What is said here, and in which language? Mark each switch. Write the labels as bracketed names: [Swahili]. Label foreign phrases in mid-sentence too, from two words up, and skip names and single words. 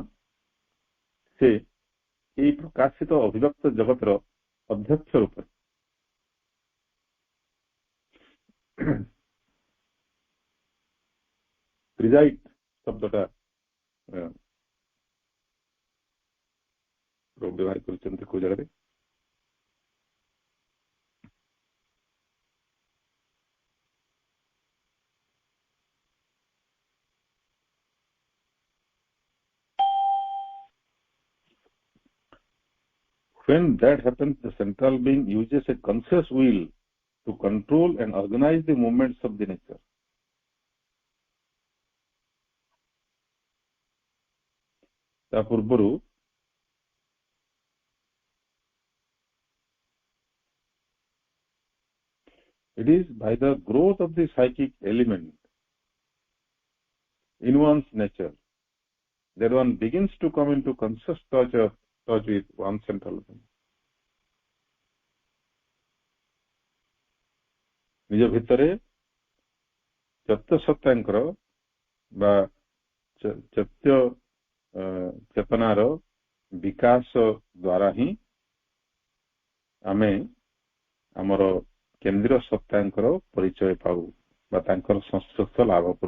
[Odia] ସେ ଏଇ ପ୍ରକାଶିତ ଅଭିବ୍ୟକ୍ତ ଜଗତର ଅଧ୍ୟକ୍ଷ ରୂପରେ ପ୍ରିଜାଇଡ୍ ଶବ୍ଦଟା ବ୍ୟବହାର କରିଛନ୍ତି କୋଉ ଜାଗାରେ? [English] When that happens, the central being uses a conscious will to control and organize the movements of the nature. [Odia] ତା ପୂର୍ବରୁ [English] it is by the growth of the psychic element in one's nature that one begins to come into conscious touch with one central being. [Odia] ନିଜ ଭିତରେ ଚୈତ୍ୟ ସତ୍ତାଙ୍କର ବା ଚେତନାର ବିକାଶ ଦ୍ୱାରା ହିଁ ଆମେ ଆମର କେନ୍ଦ୍ରୀୟ ସତ୍ତାଙ୍କର ପରିଚୟ ପାଉ ବା ତାଙ୍କର ସଂସ୍ପର୍ଶ ଲାଭ କରୁ।